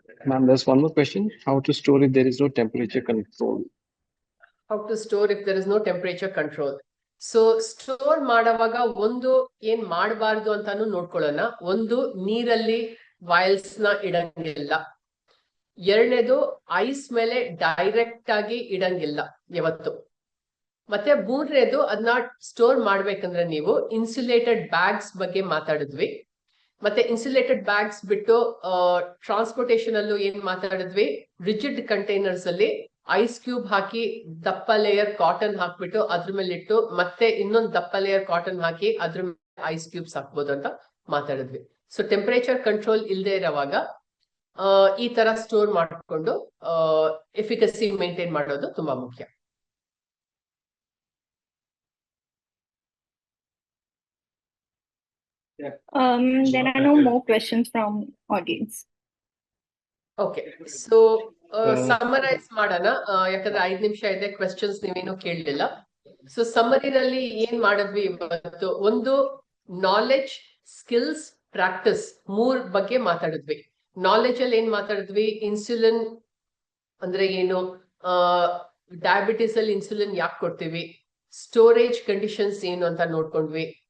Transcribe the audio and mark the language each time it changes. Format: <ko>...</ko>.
<en>Ma'am, there's one more question. How to store if there is no temperature control? How to store if there is no temperature control?</en> <kn>So store ಮಾಡುವಾಗ ಒಂದು ಏನ್ ಮಾಡಬಾರ್ದು ಅಂತಾನು ನೋಡ್ಕೊಳ್ಳೋಣ. ಒಂದು, ನೀರಲ್ಲಿ wiles ನ ಇಡಂಗಿಲ್ಲ. ಎರಡನೇದು, ಐಸ್ ಮೇಲೆ ಡೈರೆಕ್ಟ್ ಆಗಿ ಇಡಂಗಿಲ್ಲ ಯಾವತ್ತು. ಮತ್ತೆ ಮೂರನೇದು, ಅದನ್ನ ಸ್ಟೋರ್ ಮಾಡ್ಬೇಕಂದ್ರೆ ನೀವು ಇನ್ಸುಲೇಟೆಡ್ ಬ್ಯಾಗ್ಸ್ ಬಗ್ಗೆ ಮಾತಾಡಿದ್ವಿ. ಮತ್ತೆ ಇನ್ಸುಲೇಟೆಡ್ ಬ್ಯಾಗ್ಸ್ ಬಿಟ್ಟು ಟ್ರಾನ್ಸ್ಪೋರ್ಟೇಷನ್ ಅಲ್ಲೂ ಏನ್ ಮಾತಾಡಿದ್ವಿ, ರಿಜಿಡ್ ಕಂಟೈನರ್ಸ್ ಅಲ್ಲಿ ಐಸ್ ಕ್ಯೂಬ್ ಹಾಕಿ ದಪ್ಪ ಲೇಯರ್ ಕಾಟನ್ ಹಾಕ್ಬಿಟ್ಟು ಅದ್ರ ಮೇಲೆ ಇಟ್ಟು ಮತ್ತೆ ಇನ್ನೊಂದು ದಪ್ಪ ಲೇಯರ್ ಕಾಟನ್ ಹಾಕಿ ಅದ್ರ ಮೇಲೆ ಐಸ್ ಕ್ಯೂಬ್ಸ್ ಹಾಕ್ಬೋದು ಅಂತ ಮಾತಾಡಿದ್ವಿ. ಸೊ ಟೆಂಪರೇಚರ್ ಕಂಟ್ರೋಲ್ ಇಲ್ಲದೆ ಇರೋವಾಗ ಈ ತರ ಸ್ಟೋರ್ ಮಾಡಿಕೊಂಡು ಎಫಿಕಸಿ ಮೇಂಟೈನ್ ಮಾಡೋದು ತುಂಬಾ ಮುಖ್ಯ.</kn> <en>There are no more questions from audience. Okay, so</en> <kn>summarise ಮಾಡೋಣ, ಯಾಕಂದ್ರೆ 5 ನಿಮಿಷ ಇದೆ. ಕ್ವೆಶ್ಚನ್ಸ್ ನೀವೇನು ಕೇಳಲಿಲ್ಲ. ಸೊ ಸಮ್ಮರಿನಲ್ಲಿ ಏನ್ ಮಾಡಿದ್ವಿ ಇವತ್ತು, ಒಂದು ನಾಲೆಡ್ಜ್, ಸ್ಕಿಲ್ಸ್, ಪ್ರಾಕ್ಟಿಸ್ 3 ಬಗ್ಗೆ ಮಾತಾಡಿದ್ವಿ. ನಾಲೆಡ್ಜ್ ಅಲ್ಲಿ ಏನ್ ಮಾತಾಡಿದ್ವಿ, ಇನ್ಸುಲಿನ್ ಅಂದ್ರೆ ಏನು, ಡಯಾಬಿಟಿಸ್ ಅಲ್ಲಿ ಇನ್ಸುಲಿನ್ ಯಾಕೆ ಕೊಡ್ತೀವಿ, ಸ್ಟೋರೇಜ್ ಕಂಡೀಷನ್ಸ್ ಏನು ಅಂತ ನೋಡ್ಕೊಂಡ್ವಿ.</kn>